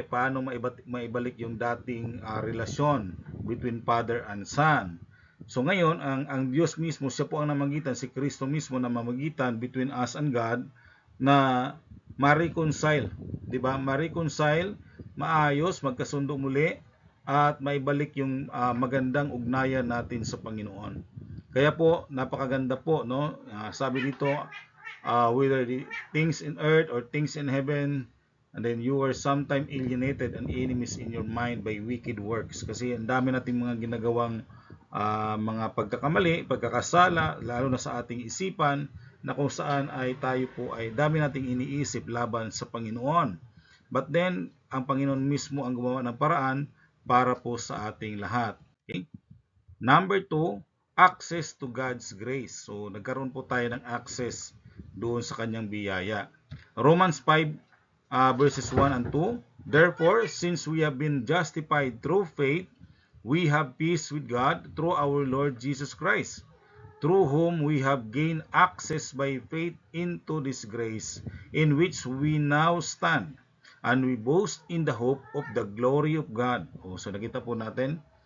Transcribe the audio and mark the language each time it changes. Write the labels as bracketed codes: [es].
[tl] Paano maibalik yung dating relasyon [en] between father and son? [tl] So ngayon, ang Diyos mismo, siya po ang namagitan, si Kristo mismo na mamagitan [en] between us and God, [tl] na ma-reconcile, 'di ba? Ma-reconcile, maayos, magkasundo muli, at maibalik yung magandang ugnayan natin sa Panginoon. Kaya po, napakaganda po, no? Sabi dito, [en] whether the things in earth or things in heaven, and then you were sometime alienated and enemies in your mind by wicked works. [tl] Kasi ang dami nating mga ginagawang mga pagkakamali, pagkakasala, lalo na sa ating isipan, na kung saan ay tayo po ay dami nating iniisip laban sa Panginoon. [en] But then, [tl] ang Panginoon mismo ang gumawa ng paraan para po sa ating lahat. Okay? [en] Number 2, access to God's grace. [tl] So, nagkaroon po tayo ng access doon sa kanyang biyaya. [en] Romans 5 verses 1 and 2, therefore, since we have been justified through faith, we have peace with God through our Lord Jesus Christ, through whom we have gained access by faith into this grace, in which we now stand, and we boast in the hope of the glory of God. [tl] So nakita po natin,